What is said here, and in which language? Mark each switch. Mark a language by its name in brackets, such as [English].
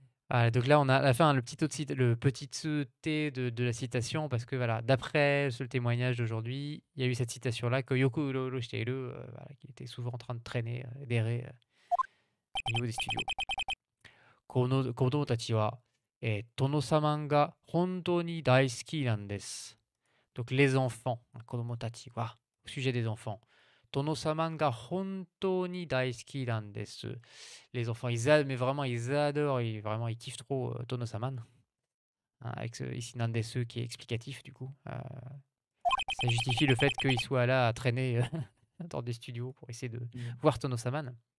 [French] Voilà, donc là, on a à la fin le petit sauté de la citation parce que voilà, d'après le témoignage d'aujourd'hui, il y a eu cette citation-là que [Japanese] Yoko Uro Uro Shiteiru, [French] voilà, qui était souvent en train de traîner, d'errer au niveau des studios. [Japanese] 子供たちは、殿様が本当に大好きなんです。 [French] Donc les enfants, [Japanese] 子供たちは, [French] au sujet des enfants. [Japanese] 殿様が本当に大好きなんです。 [French] Les enfants, mais vraiment, ils adorent, vraiment, ils kiffent trop Tono-saman. Hein, avec ici Nandesu qui est explicatif du coup. Ça justifie le fait qu'il soit là à traîner dans des studios pour essayer de voir Tono-saman.